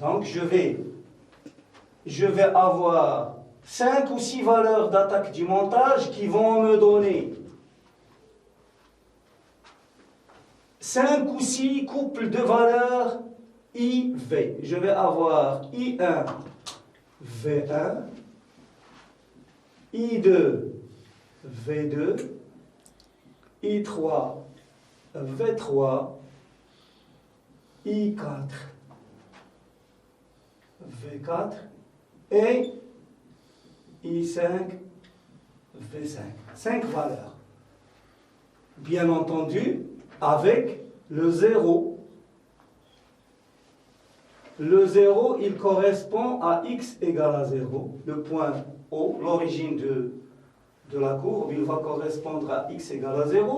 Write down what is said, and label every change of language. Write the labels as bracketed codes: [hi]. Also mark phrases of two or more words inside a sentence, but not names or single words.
[fr] Donc je vais avoir 5 ou 6 valeurs d'attaque du montage qui vont me donner 5 ou 6 couples de valeurs IV. Je vais avoir I1, V1, I2, V2, I3, V3, I4, V4 et I5, V5. 5 valeurs. Bien entendu, avec le 0. Le 0, il correspond à x égale à 0. Le point O, l'origine de la courbe, il va correspondre à x égale à 0.